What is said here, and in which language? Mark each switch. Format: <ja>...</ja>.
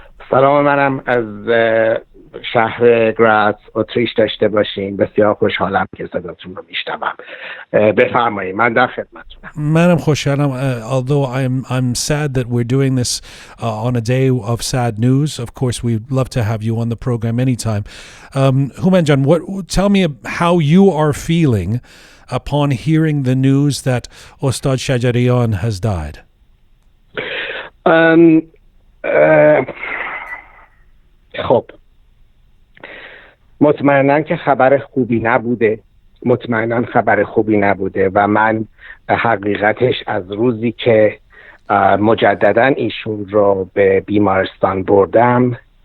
<fa>سلام منم از شهر گراز اتریش داشته باشین. بسیار خوشحالم که صداتون رو میشنوم. بفرمایید، من در خدمتتونم. منم خوشحالم.</fa> <en>Although I'm sad that we're doing this on a day of sad news. Of course, we'd love to have you on the program anytime. Hooman, tell me how you are feeling upon hearing the news that Ustad Shajarian has died.</en> <fa>خب مطمئناً که خبر خوبی نبوده و من حقیقتش از روزی که مجدداً ایشون رو به بیمارستان بردم</fa>